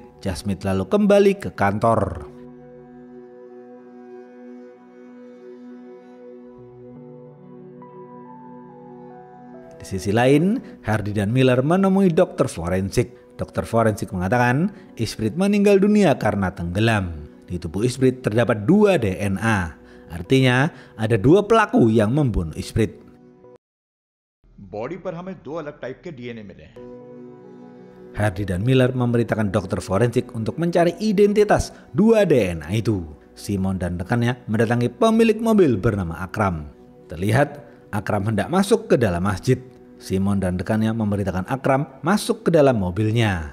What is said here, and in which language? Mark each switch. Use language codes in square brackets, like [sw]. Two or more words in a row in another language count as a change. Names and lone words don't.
[id] Jasmeet lalu kembali ke kantor. Di sisi lain, Hardi dan Miller menemui dokter forensik. Dokter forensik mengatakan Ishpreet meninggal dunia karena tenggelam. Di tubuh Ishpreet terdapat 2 DNA. Artinya ada 2 pelaku yang membunuh Ishpreet. [hi] बॉडी पर हमें 2 अलग टाइप के डीएनए मिले हैं. [id] Hardi dan Miller memerintahkan dokter forensik untuk mencari identitas 2 DNA itu. Simon dan rekannya mendatangi pemilik mobil bernama Akram. Terlihat Akram hendak masuk ke dalam masjid. Simon dan rekannya memerintahkan Akram masuk ke dalam mobilnya.